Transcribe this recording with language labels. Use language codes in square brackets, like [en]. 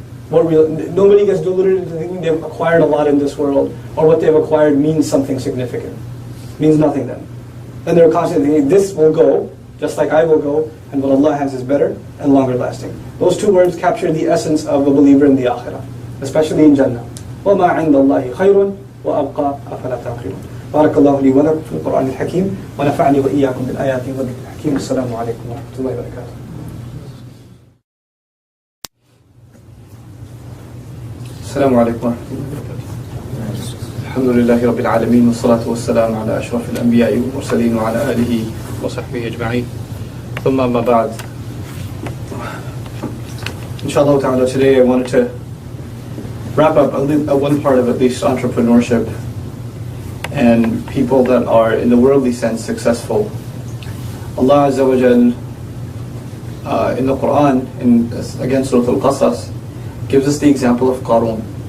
[en] Nobody gets deluded into thinking they've acquired a lot in this world, or what they've acquired means something significant. Means nothing then. Then they're constantly thinking, this will go, just like I will go, and what Allah has is better and longer lasting. Those two words capture the essence of a believer in the akhirah, especially in Jannah. [ar] وَمَا عِنْدَ اللَّهِ خَيْرٌ وأبقى أفلا تعقلون. بارك الله لي ولكم في القرآن الحكيم ونفعني وإياكم بالآيات والذكر الحكيم. السلام عليكم ورحمة الله وبركاته. السلام عليكم ورحمة الله وبركاته. الحمد لله رب العالمين والصلاة والسلام على أشرف الأنبياء والمرسلين وعلى آله وصحبه أجمعين. ثم ما بعد. [en] Inshallah ta'ala, today I wanted to wrap up one part of at least entrepreneurship and people that are in the worldly sense successful. Allah Azza wa Jal in the Quran, again Surah Al-Qasas, gives us the example of Qarun.